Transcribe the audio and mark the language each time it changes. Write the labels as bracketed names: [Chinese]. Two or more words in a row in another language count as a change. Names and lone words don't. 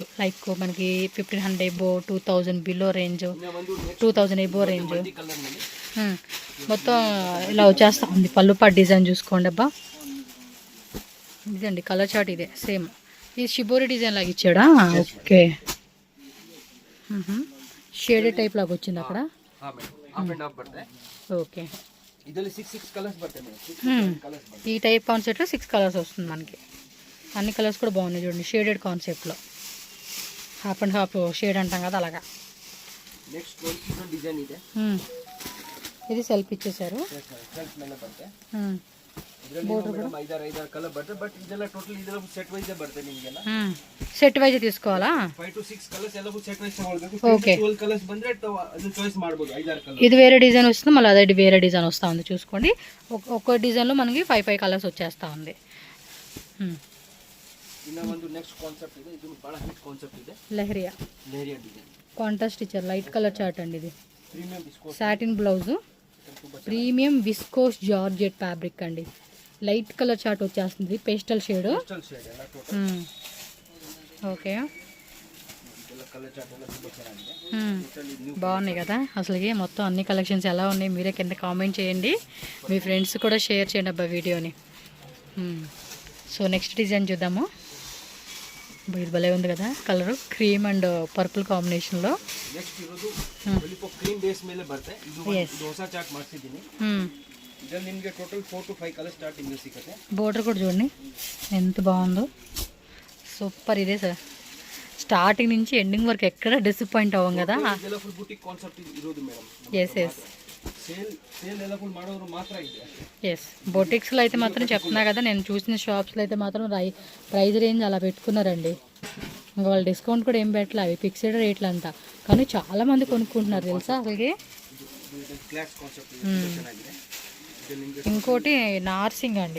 [Telugu] లైక్ మనకి 1500 ఎబో, 2000 [English] below range, [Telugu] 2000 [English] above range [Telugu] మొత్తం ఇలా వచ్చేస్తా ఉంది. పళ్ళు పాటు డిజైన్ చూసుకోండి. అబ్బా ఇదండి [English] colour chart. [Telugu] ఇదే సేమ్. ఇది షిబోరి డిజైన్ లాగా ఇచ్చాడా? ఓకే, [English] shaded type [Telugu] లాగా వచ్చింది అక్కడ. ఓకే, [Kannada] ಇದರಲ್ಲಿ 6 ಕಲರ್ಸ್ ಬರ್ತದೆ ಮೇಡಮ್, 6 ಕಲರ್ಸ್ ಬರ್ತದೆ. [Telugu] ఈ [English] type concept [Telugu] 6 కలర్స్ వస్తుంది మనకి. అన్ని కలర్స్ కూడా బాగున్నాయి చూడండి, [English] shaded concept. half and half shade [Telugu] అంటాం కదా అలాగా. నెక్స్ట్ ఇంకొక డిజైన్ ಇದೆ. ఇది సెల్ఫ్ ఇచ్చేసారు. [Kannada] సెల్ఫ్ ಮೇಲೆ ಬರುತ್ತೆ. ಇದರಲ್ಲಿ ಮೇಡಮ್ 5 ಕಲರ್ ಬರ್ತದೆ. ಬಟ್ ಇದೆಲ್ಲ ಟೋಟಲ್ ಇದೆಲ್ಲ [English] set wise [Kannada] ಬರ್ತದೆ ನಿಮಗೆಲ್ಲ. [English] set wise [Telugu] తీసుకోవాలా? [English] 5 to 6 colours [Kannada] ಎಲ್ಲ [English] set wise [Kannada] ತಗೊಳ್ಬೇಕು. [Telugu] ఓకే, [Kannada] 12 కలర్స్ ಬಂದ್ರೆ ಅದು ಚಾಯ್ಸ್ ಮಾಡಬಹುದು. 5 కలర్. [Telugu] ఇది వేరే డిజైన్ వస్తుంది, మళ్ళీ అదే వేరే డిజైన్ వస్తూ ఉంది చూసుకోండి. ఒక్కో డిజైన్లో మనకి 5 కలర్స్ వచ్చేస్తూ ఉంది. [Kannada] ಇನ್ನ ಒಂದು [English] next concept [Kannada] ಇದೆ. ಇದು ಬಹಳ [English] hit concept [Kannada] ಇದೆ. [Telugu] లెహరియా డిజైన్. కాంట్రాస్ట్ ఇచ్చారు, [English] light colour chart [Telugu] అండి. ఇది [English] premium viscose satin blouse, premium viscose georgette fabric అండి. light colour chart [Telugu] వచ్చేస్తుంది, [English] pastel shade. crystal shade ಎಲ್ಲ total. [Telugu] ఓకే, [Kannada] ಇದೆಲ್ಲ [English] colour chart [Kannada] ಎಲ್ಲ ತುಂಬಾ ಚೆನ್ನಾಗಿದೆ. [English] totally new [Telugu] బాగున్నాయి కదా అసలుకి. మొత్తం అన్ని కలెక్షన్స్ ఎలా ఉన్నాయి మీరే కింద కామెంట్ చేయండి, మీ ఫ్రెండ్స్ కూడా షేర్ చేయండి అబ్బా వీడియోని. సో [English] next design [Telugu] చూద్దాము. ఇది భలే ఉంది కదా కలర్, [English] cream and purple combination. [Kannada] ನೆಕ್ಸ್ಟ್ ಇರೋದು [English] lollipop cream base [Kannada] ಮೇಲೆ ಬರುತ್ತೆ. ಇದು ಹೊಸ ಚಾರ್ಟ್ ಮಾಡಿಸಿದ್ದೀನಿ. ಇದರಲ್ಲಿ ನಿಮಗೆ ಟೋಟಲ್ [English] 4 to 5 colour starting [Kannada] ಸಿಗುತ್ತೆ. [Telugu] బోర్డర్ కూడా చూడండి ఎంత బాగుందో, సూపర్. ఇదే సార్ స్టార్టింగ్ నుంచి ఎండింగ్ వరకు ఎక్కడ డిసప్పాయింట్ అవ్వం కదా. [Kannada] ಇದೆಲ್ಲ [English] full boutique concept [Kannada] ಇರೋದು ಮೇಡಮ್. [English] yes yes, [Kannada] ಸೇಲ್ ಎಲ್ಲ ಫುಲ್ ಮಾಡೋರು ಮಾತ್ರ ಇದೆ. [Telugu] ఎస్ బొటిక్స్లో అయితే మాత్రం చెప్తున్నా కదా, నేను చూసిన షాప్స్లో అయితే మాత్రం [English] price range [Telugu] అలా పెట్టుకున్నారండి. ఇంకా వాళ్ళు డిస్కౌంట్ కూడా ఏం పెట్టలే, అవి [English] fixed rates [Telugu] అంతా. కానీ చాలా మంది కొనుక్కుంటున్నారు తెలుసా అసలుకి. [English] class concept ಚೆನ್ನಾಗಿದೆ. [Telugu] ఇంకోటి నార్సింగ్ అండి,